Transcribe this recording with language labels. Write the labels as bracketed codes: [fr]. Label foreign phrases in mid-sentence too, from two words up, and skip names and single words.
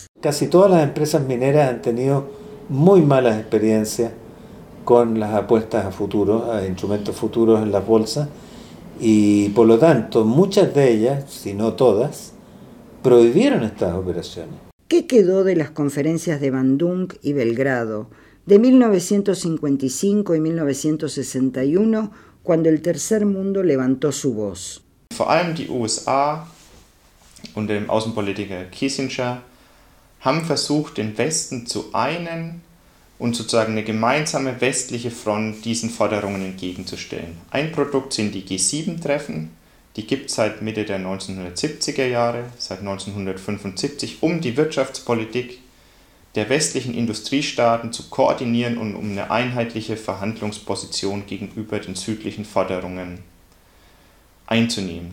[es] Casi todas las empresas mineras han tenido muy malas experiencias con las apuestas a futuros, a instrumentos futuros en las bolsas, y por lo tanto muchas de ellas, si no todas, prohibieron estas operaciones. ¿Qué quedó de las conferencias de Bandung y Belgrado de 1955 y 1961, cuando el tercer mundo levantó su voz? [de] Vor allem die USA unter dem Außenpolitiker Kissinger haben versucht, den Westen zu einen und sozusagen eine gemeinsame westliche Front diesen Forderungen entgegenzustellen. Ein Produkt sind die G7-Treffen, die gibt es seit Mitte der 1970er Jahre, seit 1975, um die Wirtschaftspolitik der westlichen Industriestaaten zu koordinieren und um eine einheitliche Verhandlungsposition gegenüber den südlichen Forderungen einzunehmen.